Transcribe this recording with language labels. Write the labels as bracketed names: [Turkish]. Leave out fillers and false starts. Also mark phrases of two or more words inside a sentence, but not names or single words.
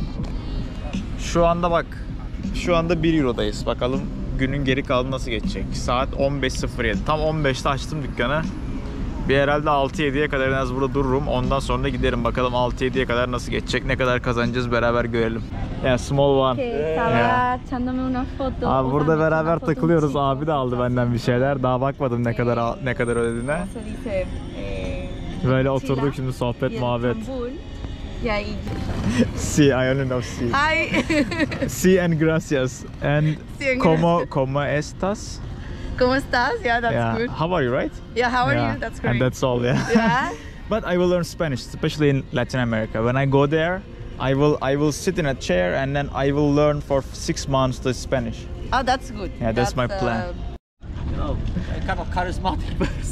[Turkish] Şu anda bak. Şu anda 1 eurodayız. Bakalım günün geri kalanı nasıl geçecek. Saat 15.07. Tam 15'te açtım dükkanı. Bir herhalde 6-7'ye kadar en az burada dururum. Ondan sonra giderim. Bakalım 6-7'ye kadar nasıl geçecek. Ne kadar kazanacağız beraber görelim. [English] Yeah, small one. [Spanish] Que estaba echándome una foto. [Turkish] Abi burada beraber takılıyoruz. Abi de aldı benden bir şeyler. Daha bakmadım ne kadar ödediğine. [Spanish] Se dice, [Turkish] Böyle oturduk şimdi sohbet muhabbet. [Spanish] Y ahí. Sí, [English] I only know sí. Hi. Sí and gracias. And Sí and [Spanish] como estas? ¿Cómo estás? [English] Yeah, that's Yeah. good. How are you, right? Yeah, how are you? That's great. And that's all, yeah. Yeah. But I will learn Spanish, especially in Latin America. When I go there, I will sit in a chair and then I will learn for 6 months the Spanish. Oh, that's good. Yeah, that's my plan. You know, a kind of charismatic person.